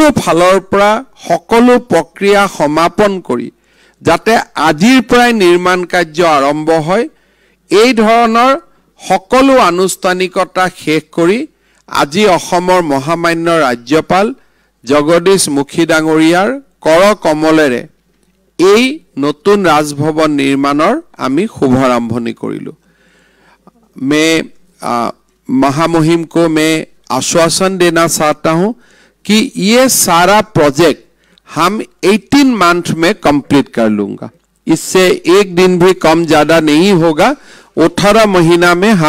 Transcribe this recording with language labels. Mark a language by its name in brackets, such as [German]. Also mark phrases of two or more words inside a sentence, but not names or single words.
[Assamese] ফালৰ পৰা সকলো প্ৰক্ৰিয়া সমাপন কৰি যাতে আজিৰ পৰাই নিৰ্মাণ কাৰ্য আৰম্ভ হয় এই ধৰণৰ সকলো আনুষ্ঠানিকতা শেষ কৰি আজি অসমৰ মহামান্য ৰাজ্যপাল জগদীশ মুখী ডাঙৰীয়াৰ কৰ কমলেৰে এই নতুন ৰাজভৱন নিৰ্মাণৰ আমি শুভাৰম্ভণি কৰিলো [Hindi] मैं महामहिम को मैं आश्वासन देना चाहता हूं कि ये सारा प्रोजेक्ट हम 18 मंथ में कंप्लीट कर लूंगा इससे एक दिन भी कम ज्यादा नहीं होगा 18 महीना में हम